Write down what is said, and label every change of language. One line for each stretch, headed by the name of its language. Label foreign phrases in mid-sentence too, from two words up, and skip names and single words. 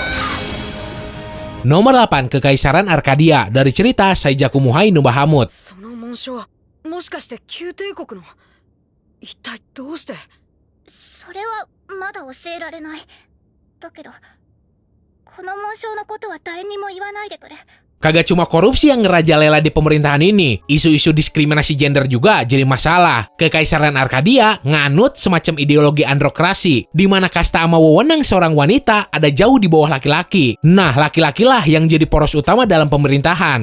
Indonesian: Nomor 8, Kekaisaran Arkadia dari cerita Saijaku Muhai no Bahamut.
Japanese: その紋章はもしかして旧帝国の。一体どうして。それはまだ教えられない。だけどこの紋章のことは誰にも言わないでくれ。
Indonesian: Kagak cuma korupsi yang ngerajalela di pemerintahan ini, isu-isu diskriminasi gender juga jadi masalah. Kekaisaran Arkadia nganut semacam ideologi androkrasi, di mana kasta sama wewenang seorang wanita ada jauh di bawah laki-laki. Nah, laki-lakilah yang jadi poros utama dalam pemerintahan.